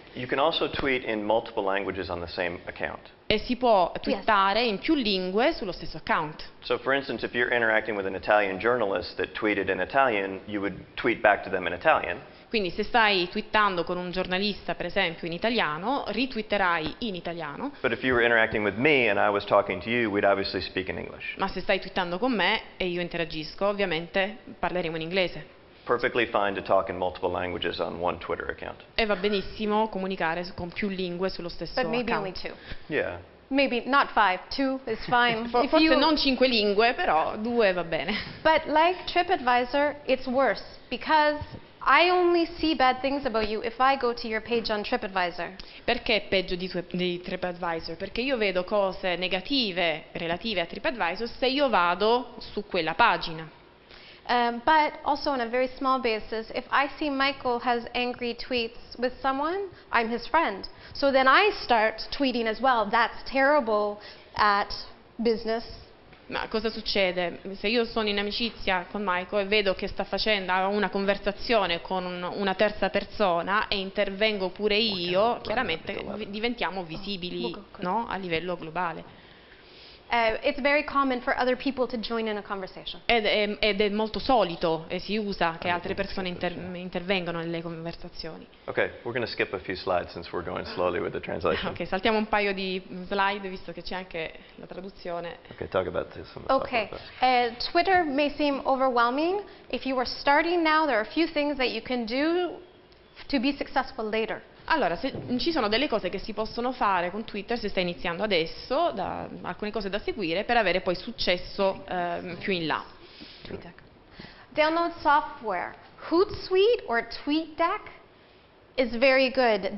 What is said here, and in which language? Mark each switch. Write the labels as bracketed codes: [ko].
[en] You can also tweet in multiple languages on the same account. [it] E si può twittare in più lingue sullo stesso account. [en] So for instance, if you're interacting with an Italian journalist that tweeted in Italian, you would tweet back to them in Italian. [it] Quindi se stai twittando con un giornalista, per esempio, in italiano, ritwitterai in italiano. [en] But if you were interacting with me and I was talking to you, we'd obviously speak in English. [it] Ma se stai twittando con me e io interagisco, ovviamente parleremo in inglese. [en] Perfectly fine to talk in multiple languages on one Twitter account. [it] E va benissimo comunicare con più lingue sullo stesso [en] But maybe only [it] account. [en] 2. Yeah. Maybe not 5. 2 is fine. If [it] Forse [en] you- [it] non 5 lingue, però 2 va bene. [en] But like TripAdvisor, it's worse because I only see bad things about you if I go to your page on TripAdvisor. [it] Perché è peggio di TripAdvisor? Perché io vedo cose negative relative a TripAdvisor se io vado su quella pagina. [en] But also on a very small basis, if I see Michael has angry tweets with someone, I'm his friend. So then I start tweeting as well. That's terrible at business. [it] Ma cosa succede? Se io sono in amicizia con Michael e vedo che sta facendo una conversazione con una terza persona e intervengo pure io, chiaramente diventiamo visibili, no? A livello globale. [en] It's very common for other people to join in a conversation. [it] Ed è molto solito e si usa che altre persone intervengano nelle conversazioni. [en] Okay, we're going to skip a few slides since we're going slowly with the translation. [it] Ok, saltiamo un paio di slide visto che c'è anche la traduzione. [en] Okay, talk about this. Some of the stuff [it] Okay, [en] about that. Twitter may seem overwhelming. If you are starting now, there are a few things that you can do to be successful later. [it] Allora, ci sono delle cose che si possono fare con Twitter se stai iniziando adesso, alcune cose da seguire per avere poi successo più in là. [en] Download software. Hootsuite or TweetDeck is very good.